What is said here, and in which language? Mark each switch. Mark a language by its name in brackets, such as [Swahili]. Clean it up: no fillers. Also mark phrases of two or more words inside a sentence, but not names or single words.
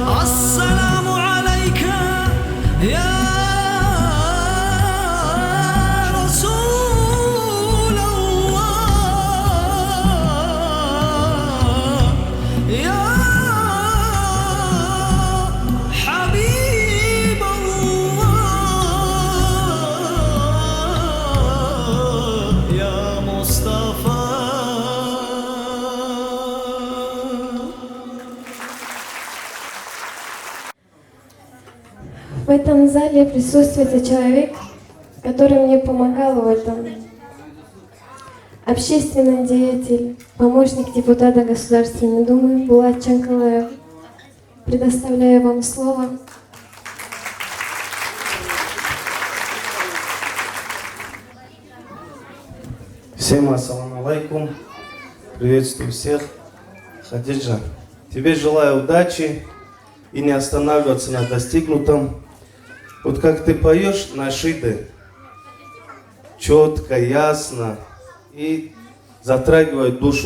[Arabic] السلام عليك يا رسول الله يا حبيب الله يا مصطفى. [Russian] В этом зале присутствует человек, который мне помогал в этом. Общественный деятель, помощник депутата Государственной Думы Булат Чанкалаев. Предоставляю вам слово. Всем [Arabic] السلام عليكم. [Russian] Приветствую всех. Хадиджа, тебе желаю удачи и не останавливаться на достигнутом. Вот как ты поешь нашиды, четко, ясно и затрагивает душу.